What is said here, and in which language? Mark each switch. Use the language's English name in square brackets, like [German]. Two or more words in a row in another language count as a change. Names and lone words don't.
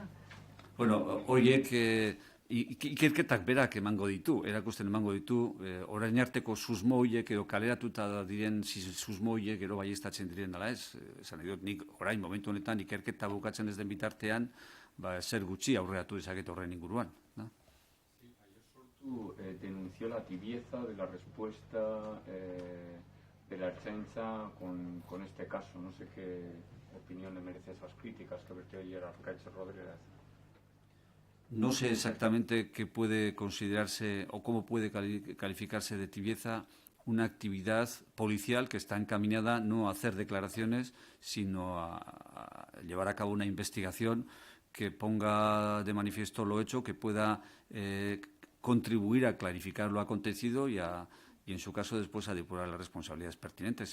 [Basque] Bueno, horiek ikerketak berak emango ditu, erakusten emango ditu, orain arteko susmo horiek edo kaleratuta diren susmo horiek gero baieztatzen diren dela ez. Esan nahi dut, nik orain momentu honetan ikerketa bukatzen ez den bitartean, zer gutxi aurreatu dezaket horren inguruan. [Spanish] Sí, ayer Sortu denunció la tibieza de la respuesta de la Ertzaintza con este caso. No sé qué opinión le merece esas críticas que vertió ayer Arkaitz Rodríguez. No sé exactamente qué puede considerarse o cómo puede calificarse de tibieza una actividad policial que está encaminada no a hacer declaraciones, sino a llevar a cabo una investigación que ponga de manifiesto lo hecho, que pueda contribuir a clarificar lo acontecido y en su caso después a depurar las responsabilidades pertinentes.